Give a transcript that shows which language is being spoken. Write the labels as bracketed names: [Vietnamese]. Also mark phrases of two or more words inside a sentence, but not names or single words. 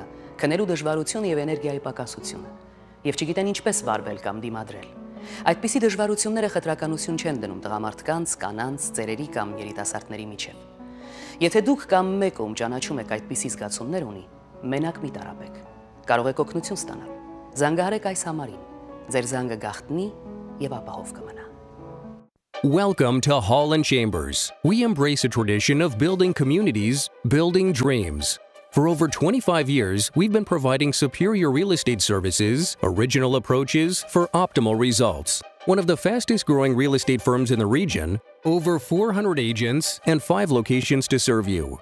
[Armenian] քնելու դժվարությունը եւ էներգիայի պակասությունը, եւ չգիտեն ինչպես վարվել կամ դիմադրել։ Այդպիսի դժվարությունները խտրականություն չեն դնում տղամարդկանց, կանանց, ծերերի կամ երիտասարդների միջև։ Եթե դուք կամ մեկը ում ճանաչում եք այդպիսի զգացումներ ունի, մենակ մի տարապեք։ Կարող եք օգնություն ստանալ։ Զանգահարեք այս համարին։ Ձեր զանգը գաղտնի եւ ապահով կմնա։ [English] Welcome to Hall and Chambers. We embrace a tradition of building communities, building dreams. For over 25 years, we've been providing superior real estate services, original approaches for optimal results. One of the fastest growing real estate firms in the region, over 400 agents, and 5 locations to serve you.